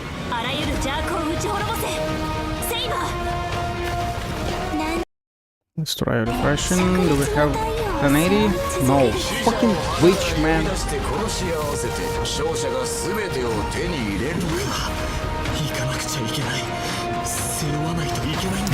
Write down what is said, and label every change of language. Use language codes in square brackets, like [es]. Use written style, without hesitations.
[ja] あらゆる邪悪を打ち滅ぼせ。セイバー。 [en] Let's try refreshing. Do we have 1080? No. Fucking Twitch, man. [ja] して殺し合わせて勝者が全てを手に入れる。行かなくちゃいけない背負わないといけないんだ